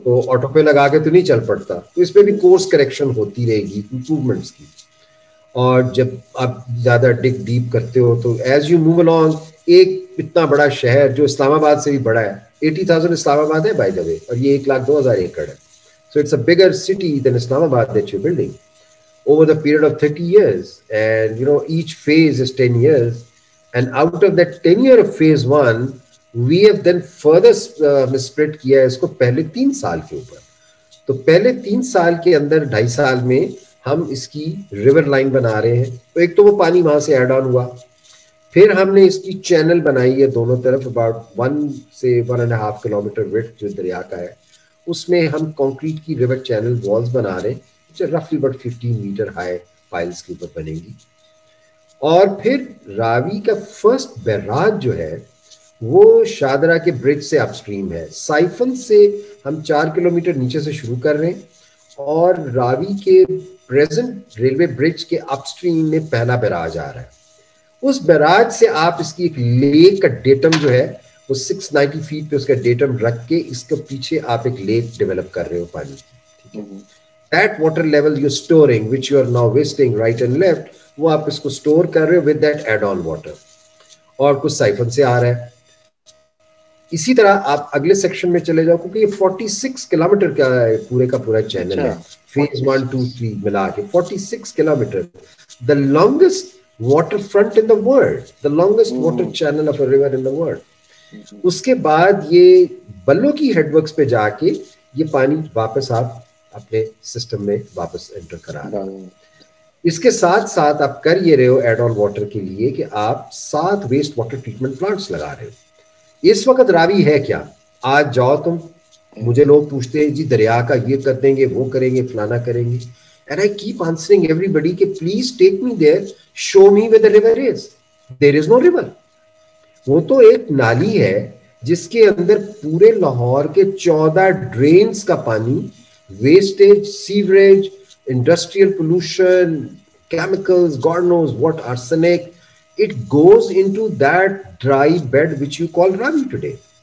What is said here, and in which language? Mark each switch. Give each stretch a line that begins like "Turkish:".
Urdu: تو آٹو پہ لگا کے تو نہیں چل پڑتا, تو اس پہ بھی کورس کریکشن ہوتی رہے گی, امپروومنٹس کی. اور جب آپ زیادہ ڈگ ڈیپ کرتے ہو تو
English: as you move along,
Urdu: ایک اتنا بڑا شہر جو اسلام آباد سے بھی بڑا ہے, 80,000 اسلام آباد ہے بائی دا وے, اور یہ 102,000 ایکڑ ہے.
English: So it's a bigger city than Islamabad that you're building over the period of 30 years, and each phase is 10 years, and out of that 10 year of phase 1 we have then further split
Urdu: kiya isko pehle 3 saal ke upar. تو پہلے 3 سال کے اندر 2.5 سال میں ہم اس کی river line بنا رہے ہیں. تو ایک تو وہ پانی وہاں سے ایڈ آن ہوا, پھر ہم نے اس کی چینل بنائی ہے دونوں طرف, اباؤٹ 1 سے 1.5 کلومیٹر وڈتھ جو دریا کا ہے, اس میں ہم کنکریٹ کی ریور چینل والز بنا رہے ہیں, جو رفلی بٹ 15 میٹر ہائی پائلز کے اوپر بنے گی. اور پھر راوی کا فرسٹ بیراج جو ہے وہ شاہدرہ کے برج سے اپ سٹریم ہے. سائفن سے ہم 4 کلومیٹر نیچے سے شروع کر رہے ہیں اور راوی کے پریزنٹ ریلوے برج کے اپ سٹریم میں پہلا بیراج آ رہا ہے. اس بیراج سے آپ اس کی ایک لیک کا ڈیٹم جو ہے وہ 690 فیٹ پہ اس کا ڈیٹم رکھ کے اس کے پیچھے آپ ایک لیک ڈیولپ کر رہے ہو پانی کی. ٹھیک ہے.
English: That water level you're storing, which you are now wasting right and left,
Urdu: وہ آپ اس کو اسٹور کر رہے ہو
English: with that add-on water.
Urdu: اور کچھ سائفن سے آ رہا ہے. اسی طرح آپ اگلے سیکشن میں چلے جاؤ کیونکہ یہ 46 کلومیٹر کا پورے کا پورا چینل ہے. فیز 1 2 3 ملا کے 46 kilometre.
English: The longest waterfront in the world, the longest water channel of a river in the world.
Urdu: اس کے بعد یہ بلو کی ہیڈ ورکس پہ جا کے یہ پانی واپس آپ اپنے سسٹم میں واپس انٹر کرا رہے ہیں. اس کے ساتھ ساتھ آپ کر یہ رہے ہو ایڈ آن واٹر کے لیے کہ آپ 7 ویسٹ واٹر ٹریٹمنٹ پلانٹس لگا رہے ہو. اس وقت راوی ہے کیا؟ آج جاؤ تم، مجھے لوگ پوچھتے ہیں جی دریا کا یہ کر دیں گے، وہ کریں گے، فلانا کریں گے.
English: And I keep answering everybody کہ please take me there, show me where the river is. There is no river.
Urdu: وہ تو ایک نالی ہے جس کے اندر پورے لاہور کے 14 ڈرینز کا پانی، wastage, sewerage, industrial pollution,
English: chemicals, God knows what, arsenic, it goes into that dry bed which you call Ravi today.